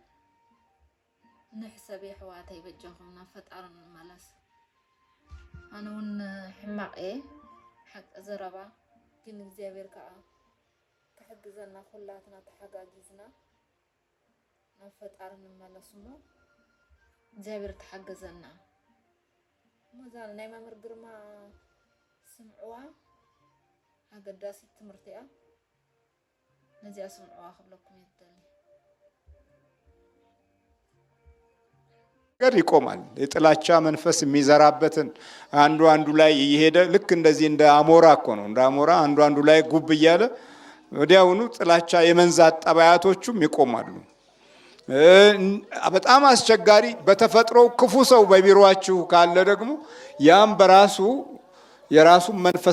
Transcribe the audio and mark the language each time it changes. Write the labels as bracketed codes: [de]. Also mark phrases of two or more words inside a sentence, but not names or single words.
[ti] ንሕሰብ ኣሕዋተይ በጀኹም ናብ ፈጣሪ ንመለስ ኣነ እውን ሕማቕ እየ ሓቂ ዘረባ ግን እግዚኣብሔር ከዓ ክሕግዘና ኩላትና ተሓጋጊዝና ናብ ፈጣሪ ንመለስ እሞ እግዚኣብሔር ተሓገዘና እዛ ናይ መምህር ግርማ ስምዕዋ ኣገዳሲት ትምህርቲ እያ ነዚኣ ስምዕዋ ክብለኩም ይደሊ [am] ነገር ይቆማል የጥላቻ መንፈስ የሚዘራበትን አንዱ ላይ እየሄደ ልክ እንደዚህ እንደ አሞራ እኮ ነው እንደ አሞራ አንዱ ላይ ጉብ እያለ ወዲያውኑ ጥላቻ የመንዛት ጠባያቶቹም ይቆማሉ በጣም አስቸጋሪ በተፈጥሮ ክፉ ሰው በቢሮአችሁ ካለ ደግሞ ያም በራሱ የራሱ መንፈስ